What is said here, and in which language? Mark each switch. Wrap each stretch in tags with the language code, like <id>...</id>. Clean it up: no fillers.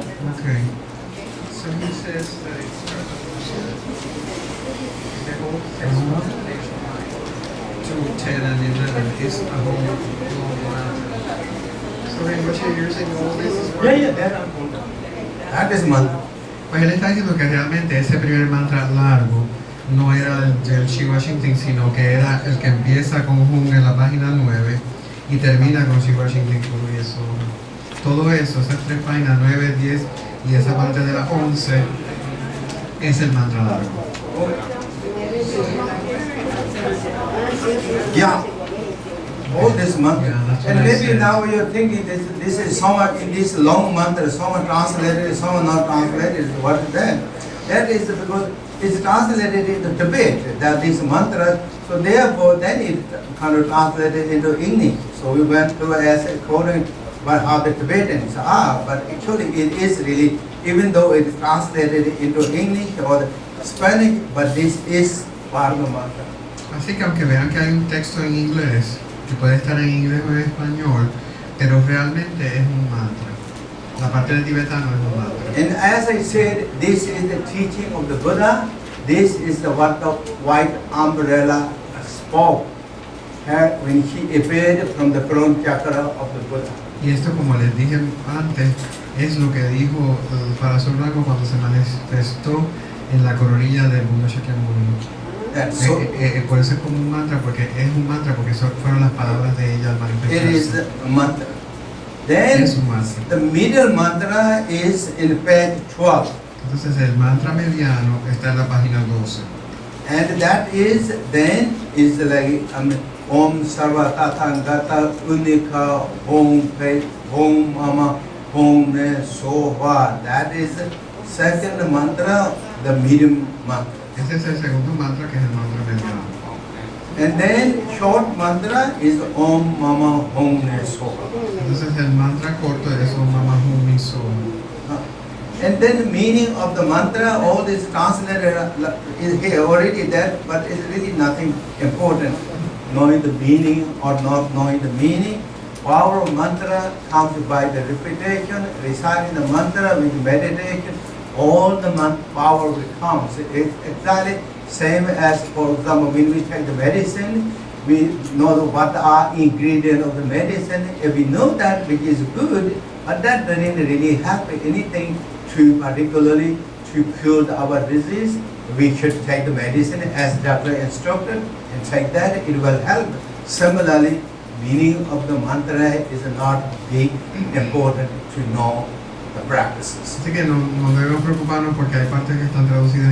<en>Okay. So he says that it starts the whole section to 10 and 11 is a whole long mantra. So Rinpoche, you're saying all this is That is mantra.</en> <es>Pues él está diciendo que realmente ese primer mantra largo no era el del Shiva Shintin, sino que era el que empieza con Hum en la página 9 y termina con Shiva Shintin y eso. Todo eso, esas 3 páginas, 9, 10 y esa parte de la 11 es el mantra largo.</es> <en>Yeah. All this mantra. Yeah, that's what And I maybe said. now you're thinking this is somewhat in this long mantra, some translated, some not translated. What is that? That is because it's translated into Tibet, that this mantra, so therefore then it kind of translated into English. So we went through as according but how the Tibetans are, but actually it is really, even though it is translated into English or the Spanish, but this is part of the mantra.</en> <es>Así que aunque vean que hay un texto en inglés, que puede estar en inglés o en español, pero realmente es un mantra. La parte del tibetano es un mantra.</es> <en>And as I said, this is the teaching of the Buddha. This is the what the white umbrella spoke when he appeared from the crown chakra of the Buddha.</en> <es>Y esto, como les dije antes, es lo que dijo el Parasol Blanco cuando se manifestó en la coronilla del Buda Shakyamuni.</es> <en>So,</en> <es>Por eso es como un mantra, porque es un mantra, porque eso fueron las palabras de ella al</es> <en>it is</en> <es>manifestarse.</es> <en>the mantra. Then</en> <es>Es un mantra.</es> <en>the middle mantra is in page 12.</en> <es>Entonces el mantra mediano está en la página 12.</es> <en>And that is then is like Om Sarva Tathangata Unika Om Pe Om Mama Om Ne Soha. That is the second mantra, the medium mantra.</en> <es>Ese es el segundo mantra, que es el mantra mediano.</es> <en>And then short mantra is Om Mama Om Ne Soha.</en> <es>Entonces el mantra corto es Om Mama Hum Mi So.</es> <en>And then the meaning of the mantra, all this translated is here already there, but it's really nothing important. Knowing the meaning or not knowing the meaning. Power of mantra comes by the repetition, reciting the mantra with meditation, all the power becomes. It's exactly same as, for example, when we take the medicine, we know what are ingredients of the medicine. If we know that which is good, but that doesn't really help anything to particularly to cure our disease, we should take the medicine as doctor instructed and take that, it will help. Similarly, meaning of the mantra is not big important to know the practices.</en> <es>Así que no debemos preocuparnos porque hay partes que están traducidas en</es>